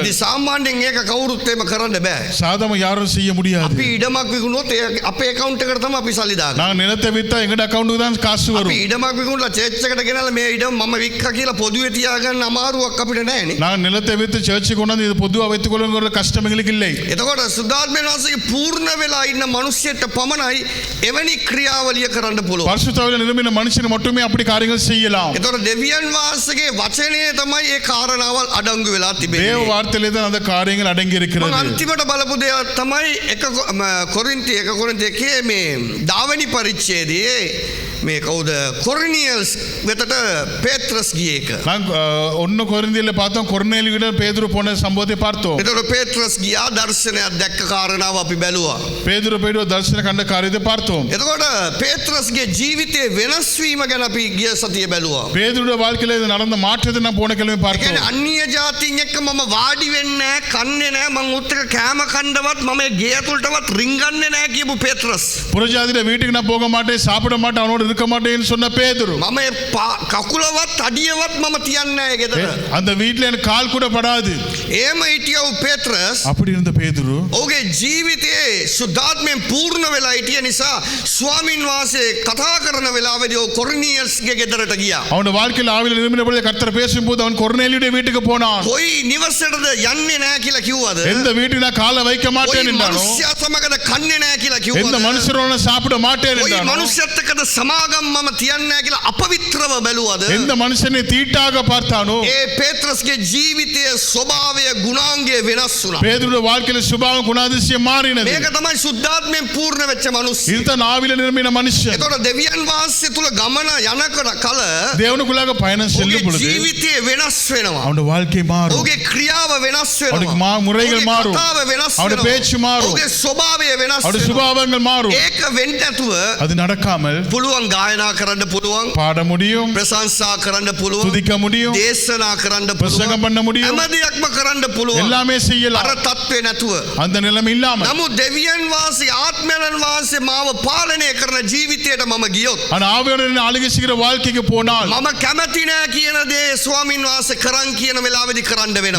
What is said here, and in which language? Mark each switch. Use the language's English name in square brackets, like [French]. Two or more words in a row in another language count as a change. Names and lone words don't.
[Sinhala] ඉතින් සාමාන්‍යයෙන් ඒක කවුරුත් එහෙම කරන්න බෑ. [Tamil] சாதாரண யாரும் செய்ய முடியாது. [Sinhala] අපි ඉඩමක් විකුණුවොත් අපේ account එකට තමයි අපි සල්ලි දාගන්නේ. [Tamil] நான் நிலத்தை வித்தா எங்கட அக்கவுண்ட்க்கு தான் காசு வரும். [Sinhala] අපි ඉඩමක් විකුණලා චර්ච් එකට ගෙනල්ලා මේ ඉඩම මම වික්කා කියලා පොදුවේ තියාගන්න අමාරුවක් අපිට නැහැනේ. [Tamil] நான் நிலத்தை வித்து சர்ச்சுக்கு கொண்டு வந்து இது பொதுவா வைத்துக் கொள்ளுங்கிற கஷ்டம் எங்களுக்கு இல்லை. [Sinhala] එතකොට සුද්ධාත්මයන් වහන්සේගේ පූර්ණ වෙලා ඉන්න මිනිස්සෙට පමණයි එවැනි ක්‍රියාවලිය කරන්න පුළුවන්. [Tamil] பரிசுத்தாவில நிரம்பின மனுஷன் மட்டுமே அப்படி காரியங்கள் செய்யலாம். [Sinhala] එතකොට දෙවියන් වහන්සේගේ වචනයේ තමයි ඒ කාරණාවල් අඩංගු වෙලා තිබෙන්නේ. [Tamil] தேவ வார்த்தையிலே தான் அந்த காரியங்கள் அடங்கி [Sinhala] මම [Tamil] இருக்கிறது. [Sinhala] අන්තිමට බලපු දේ තමයි කොරින්ති 1 මේ දාවනි පරිච්ඡේදයේ මේ කවුද කොරිනියල්ස් වෙතට පේත්‍රස් ගිය එක. [Tamil] நான் 1 கொரிந்தியர்ல பார்த்தோம் கொர்நேலியுடன் பேதுரு போன சம்பவத்தை பார்த்தோம். [Sinhala] එතකොට පේත්‍රස් ගියා දර්ශනයක් දැක්ක කාරණාව අපි බැලුවා. [Tamil] பேதுரு போய்ட்டு தரிசன கண்ட காரியத்தை பார்த்தோம். [Sinhala] එතකොට පේත්‍රස්ගේ ජීවිතයේ වෙනස් වීම ගැන අපි ගිය සතියේ බැලුවා. [Tamil] பேதுருடைய வாழ்க்கையில இது நடந்த மாற்றத்தை நான் போன கிழமை பார்த்தோம். [Sinhala] කියන්නේ අන්‍ය ජාතීන් එක්ක මම වාඩි වෙන්නේ නැහැ, කන්නේ නැහැ, මං උත් එක කෑම කන්නවත් මම ගේ ඇතුළටවත් රින්ගන්නේ නැහැ කියපු පේත්‍රස්. [Tamil] புறஜாதியில வீட்டுக்கு நான் போக மாட்டேன், சாப்பிட மாட்டேன், அவனோடு இருக்க மாட்டேன்னு சொன்ன பேதுரு. [Sinhala] මම කකුලවත් අඩියවත් මම තියන්නේ නැහැ ගෙදර. [Tamil] அந்த வீட்ல எனக்கு கால் கூட படாது. [Sinhala] එහෙම හිටියව පේත්‍රස් [Tamil] அப்படி இருந்த பேதுரு [Sinhala] ඔහුගේ ජීවිතයේ සුද්ධාත්මයෙන් පූර්ණ වෙලා හිටිය නිසා ස්වාමින් වහන්සේ කතා කරන වෙලාවේදී ඔහු කොරිනියස්ගේ ගෙදරට ගියා. [Tamil] அவனோட வாழ்க்கையில் ஆவியில நிரம்பின பொழுது கர்த்தர் பேசும்போது அவன் கொர்நேலியுடைய வீட்டுக்கு போனான். [Sinhala] කොයි නිවසටද යන්නේ නැහැ කියලා කිව්වද? [Tamil] எந்த வீட்டுக்கு நான் காலை வைக்க மாட்டேன் என்றானோ, [Sinhala] මනුෂ්‍යයා සමගද කන්නේ නැහැ කියලා කිව්වද? [Tamil] எந்த மனுஷரோட சாப்பிட மாட்டேன் [Sinhala] කොයි [Tamil] என்றானோ, [Sinhala] මනුෂ්‍යත් එක්කද සමාගම් මම තියන්නේ නැහැ කියලා අපවිත්‍රව බැලුවද? [Tamil] எந்த மனுஷனை தீட்டாக பார்த்தானோ, [Sinhala] ඒ පේත්‍රස්ගේ ජීවිතයේ ස්වභාවය ගුණාංගය වෙනස් වුණා. [Tamil] பேதுருடைய வாழ்க்கையில சுபாவம் குணாதிசயம் மாறினது. [Sinhala] මේක තමයි සුද්ධාත්මයෙන් පූර්ණ වෙච්ච මිනිස්සු. [Tamil] இதுதான் அதுதான் ஆவியில நிரம்பின மனுஷன். [Sinhala] එතකොට දෙවියන් වහන්සේ තුල ගමන යනකොට කල [Tamil] தேவனுக்குள்ளாக பயணம் [Sinhala] ඔහුගේ [Tamil] செல்லும் பொழுது [Sinhala] ජීවිතය වෙනස් වෙනවා. [Tamil] அவனுடைய வாழ்க்கை மாறும், [Sinhala] ඔහුගේ ක්‍රියාව වෙනස් [Tamil] அவனுக்கு [Sinhala] වෙනවා. [Tamil] முறைகள் [Sinhala] ඔහුගේ [Tamil] மாறும், [Sinhala] කතාව වෙනස් [Tamil] அவனுடைய [Sinhala] වෙනවා. [Tamil] பேச்சு மாறும், [Sinhala] ඔහුගේ ස්වභාවය වෙනස් [Tamil] அவருடைய [Sinhala] වෙනවා. [Tamil] சுபாவங்கள் மாறும். [Sinhala] ඒක වෙන්න නැතුව [Tamil] அது நடக்காமல் [Sinhala] පුළුවන් ගායනා කරන්න පුළුවන්, [Tamil] பாட முடியும், [Sinhala] ප්‍රශංසා කරන්න පුළුවන්, [Tamil] துதிக்க முடியும், [Sinhala] දේශනා කරන්න [Tamil] பிரசங்கம் [Sinhala] පුළුවන්, [Tamil] பண்ண முடியும், [Sinhala] හැම දෙයක්ම කරන්න පුළුවන්. [Tamil] எல்லாமே [Sinhala] අර [Tamil] செய்யலாம். [Sinhala] තත්ත්වේ නැතුව. [Tamil] அந்த நிலைமை இல்லாமல் [Sinhala] නමුත් දෙවියන් වහන්සේ ආත්මයන් වහන්සේ මාව පාලනය කරන ජීවිතයට මම ගියොත් [Tamil] ஆனா ஆவியானவரின் ஆளுகை செய்கிற வாழ்க்கைக்கு போனால் [Sinhala] මම කැමති නෑ කියන දේ ස්වාමින් වහන්සේ කරන් කියන වෙලාවෙදි කරන්න වෙනවා.